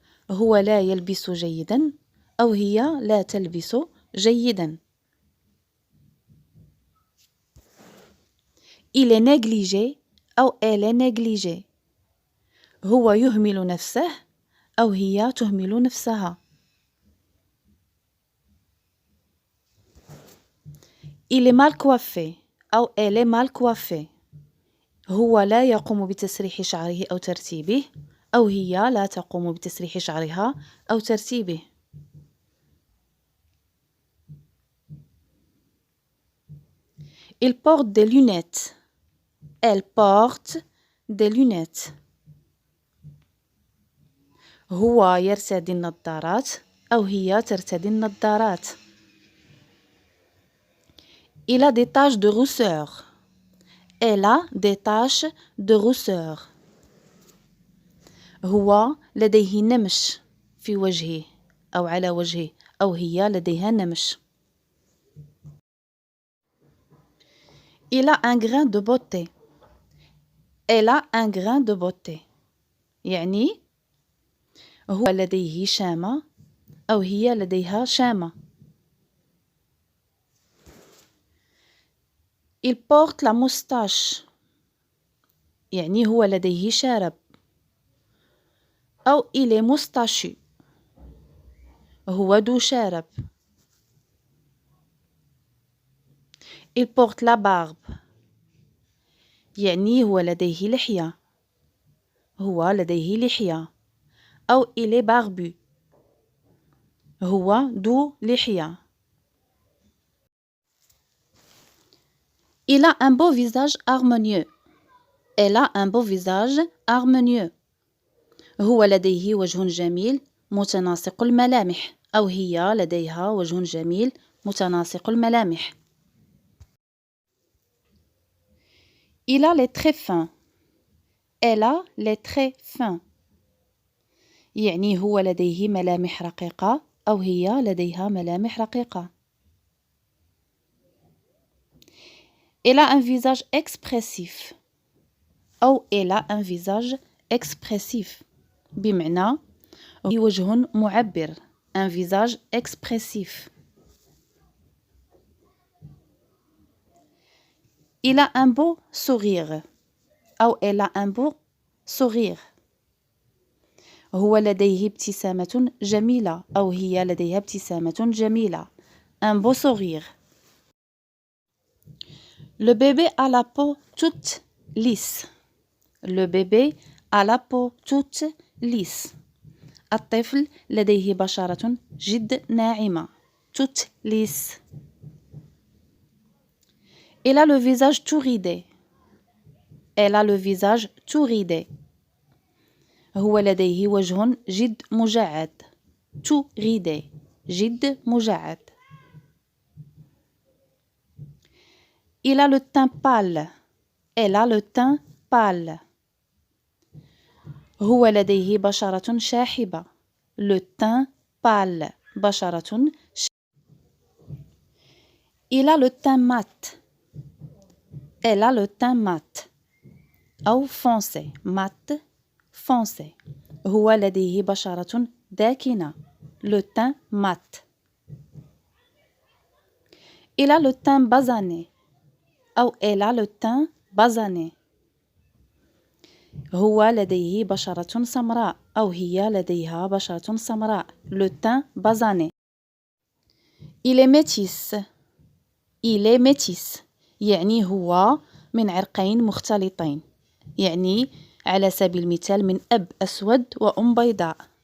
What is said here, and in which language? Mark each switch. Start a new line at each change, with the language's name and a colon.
Arabic: هو لا يلبس جيدا أو هي لا تلبس جيدا.
French: Il est négligé
Arabic: أو
French: elle est négligée.
Arabic: هو يهمل نفسه أو هي تهمل نفسها.
French: Il est mal coiffé
Arabic: أو
French: elle est mal coiffée.
Arabic: هو لا يقوم بتسريح شعره أو ترتيبه أو هي لا تقوم بتسريح شعرها أو ترتيبه.
French: Il porte des lunettes. Elle porte des lunettes.
Arabic: هو يرتدي النظارات أو هي ترتدي النظارات.
French: Il a des taches de rousseur. Elle a des taches de rousseur.
Arabic: هو لديه نمش في وجهه أو على وجهه أو هي لديها نمش.
French: Il a un grain de beauté. Elle a un grain de beauté.
Arabic: يعني هو لديه شامة أو هي لديها شامة.
French: Il porte la moustache.
Arabic: يعني هو لديه شارب. أو
French: il est moustachu.
Arabic: هو ذو شارب.
French: Il porte la barbe.
Arabic: يعني هو لديه لحية. هو لديه لحية. أو
French: il est barbu.
Arabic: هو ذو لحية.
French: Il a un beau visage harmonieux. Elle a un beau visage harmonieux.
Arabic: هو لديه وجه جميل متناسق الملامح أو هي لديها وجه جميل متناسق الملامح.
French: Il a les traits fins. Elle a les traits fins.
Arabic: يعني هو لديه ملامح رقيقة أو هي لديها ملامح رقيقة.
French: Elle a un visage expressif.
Arabic: أو
French: elle a un visage expressif.
Arabic: بمعنى وجه معبر.
French: Un visage expressif. Il a un beau sourire.
Arabic: أو
French: elle a un beau sourire.
Arabic: هو لديه ابتسامة جميلة أو هي لديها ابتسامة جميلة.
French: Un beau sourire. Le bébé a la peau toute lisse. Le bébé a la peau toute lisse.
Arabic: الطفل لديه بشرة جد ناعمة.
French: Toute lisse. Elle a le visage tout ridé. Elle a le visage tout ridé.
Arabic: هو لديه وجه جد مجعد.
French: Tout ridé.
Arabic: جد مجعد.
French: Il a le teint pâle. Elle a le teint pâle.
Arabic: هو لديه بشرة شاحبة.
French: Le teint pâle.
Arabic: بشرة
French: Il a le teint mat. Elle a le teint mat.
Arabic: أو
French: foncé. Mat, foncé.
Arabic: هو لديه بشرة داكنة.
French: Le teint mat. Il a le teint basané.
Arabic: أو
French: elle a le teint basané.
Arabic: هو لديه بشرة سمراء أو هي لديها بشرة سمراء.
French: Le teint basané. Il est métis. Il est métis.
Arabic: يعني هو من عرقين مختلطين. يعني على سبيل المثال من أب أسود وأم بيضاء.